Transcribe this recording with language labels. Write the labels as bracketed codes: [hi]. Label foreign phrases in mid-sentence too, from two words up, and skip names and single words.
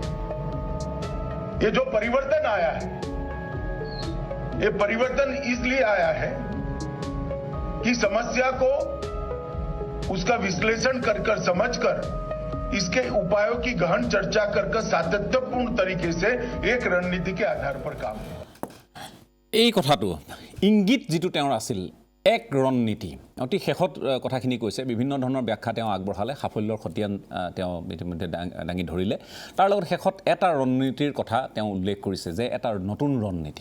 [hi] ये जो परिवर्तन आया है, ये परिवर्तन इसलिए आया है कि समस्या को उसका विश्लेषण कर समझकर इसके उपायों की गहन चर्चा कर सातत्यपूर्ण तरीके से एक रणनीति के आधार पर काम किया। [as] এই কথাটো ইংগিত যিটো তেওঁৰ আছিল এক ৰণনীতি, অতি শেষত কথাখিনি কৈছে। বিভিন্ন ধৰণৰ ব্যাখ্যা তেওঁ আগবঢ়ালে, সাফল্যৰ খতিয়ান তেওঁ ইতিমধ্যে দাঙি ধৰিলে। তাৰ লগত শেষত এটা ৰণনীতিৰ কথা তেওঁ উল্লেখ কৰিছে যে এটা নতুন ৰণনীতি।